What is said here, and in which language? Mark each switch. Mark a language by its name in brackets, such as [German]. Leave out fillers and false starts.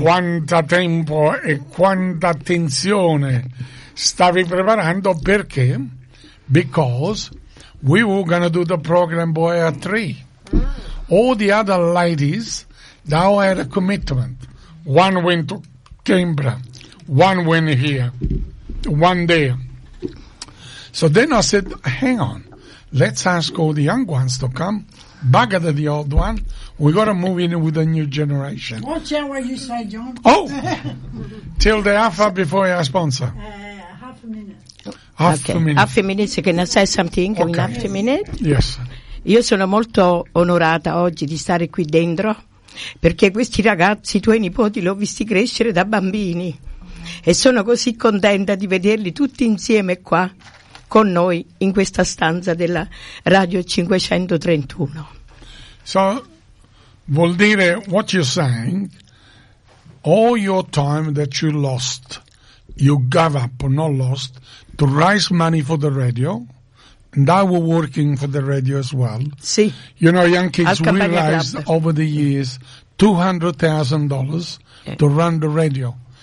[Italian] Quanto tempo e quanta tensione stavi preparando, perché? [English] Because we were going to do the program by a three. All the other ladies, they all had a commitment. One went to Canberra, one went here, one there. So then I said, hang on, let's ask all the young ones to come, bugger the old one, we got to move in with a new generation. Watch out what you say, John. Oh, till the hour before our sponsor. Half a minute. Can I say something? Okay. In half a minute? Yes. [Italian] Io sono molto onorata oggi di stare qui dentro, perché questi ragazzi, i tuoi nipoti, li ho visti crescere da bambini e sono così contenta di vederli tutti insieme qua con noi in questa stanza della Radio 531. [English] So, [Italian] vuol dire, [English] what you're saying, all your time that you lost, you gave up, not lost, to raise money for the radio. And I were working for the radio as well. [Italian] Sì. [English] You know, young kids, we raised over the years $200,000 to run the radio.